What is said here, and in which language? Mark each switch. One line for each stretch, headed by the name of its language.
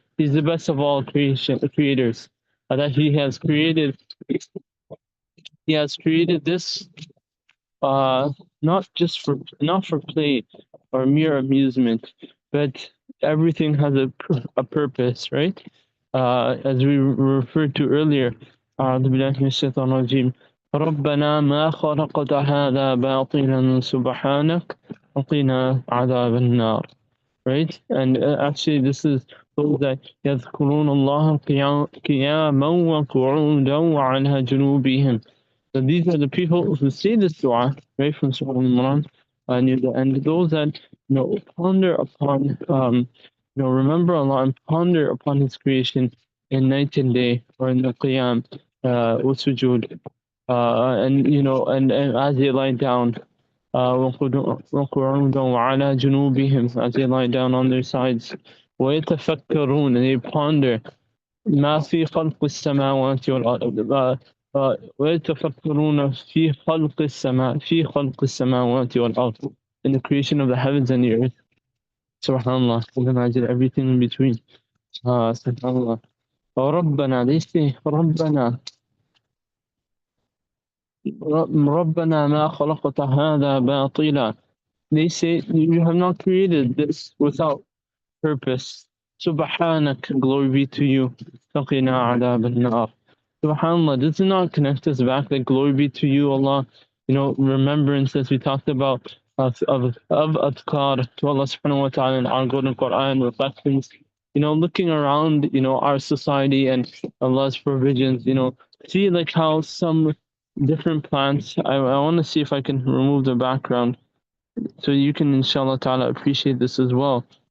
English: He's the best of all creators, that He has created this not for play or mere amusement, but everything has a purpose, right? As we referred to earlier,
Arabic: أعوذ بالله من الشيطان الرجيم ربنا ما خلقت هذا باطلا سبحانك وقنا عذاب النار.
English: Right? And actually, this is those that
Arabic: يذكرون الله قياما وقعودا وعلى جنوبهم.
English: So these are the people who say this dua, right, from Surah Al-Imran, near the end. Those that ponder upon, remember Allah and ponder upon His creation in night and day, or in the qiyam, with sujood, and as they lie down,
Arabic: وقعودا وعلى جنوبهم,
English: as they lie down on their sides,
Arabic: ويتفكرون,
English: and they ponder
Arabic: ما في خلق السماوات والأرض, ويتفكرون في خلق السماوات والأرض,
English: in the creation of the heavens and the earth. Subhanallah, and imagine everything in between. Subhanallah.
Arabic: ربنا,
English: they say
Arabic: ربنا ما خلقت هذا باطلا.
English: They say you have not created this without purpose. Subhanak, glory be to you.
Arabic: Taqina adab al-nar.
English: Subhanallah, does it not connect us back that glory be to you, Allah? Remembrance, as we talked about, of adhkar to Allah subhanahu wa ta'ala in our golden Quran, reflections, looking around, our society and Allah's provisions, see like how some different plants, I want to see if I can remove the background so you can inshallah ta'ala appreciate this as well.